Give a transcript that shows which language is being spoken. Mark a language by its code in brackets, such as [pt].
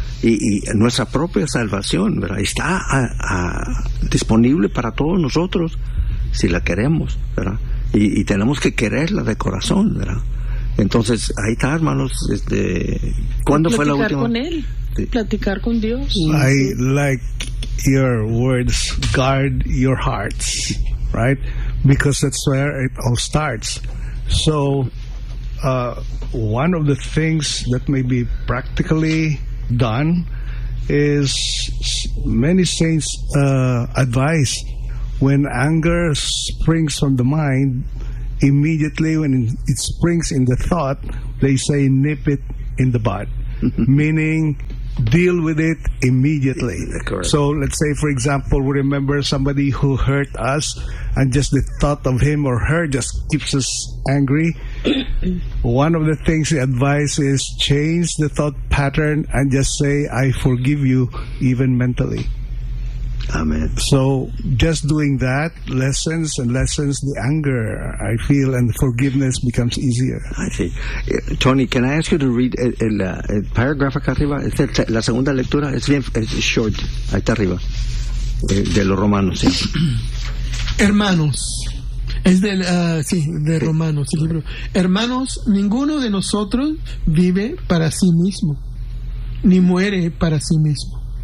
[es] Y nuestra propia salvación, ¿verdad? Está disponible para todos nosotros si la queremos, ¿verdad? Y tenemos que quererla de corazón, ¿verdad? Entonces, ahí está, hermanos, ¿cuándo fue la última? Platicar con Él, platicar con Dios. [en] I like your words, guard your hearts, right? Because that's where it all starts. So, one of the things that may be practically done is many saints' advice, when anger springs from the mind, immediately when it springs in the thought, they say nip it in the bud, meaning deal with it immediately. So let's say, for example, we remember somebody who hurt us, and just the thought of him or her just keeps us angry. One of the things, the advice is change the thought pattern and just say, I forgive you, even mentally. Amen. So just doing that lessens and lessens the anger, I feel, and forgiveness becomes easier. I see. Tony, can I ask you to read el paragraph [es] acá arriba? La segunda lectura es bien, es [en] short, [es] ahí está arriba, de los Romanos, sí. Hermanos, es del, sí, de Romanos, el libro. Hermanos, ninguno de nosotros vive para sí mismo, ni muere para sí mismo.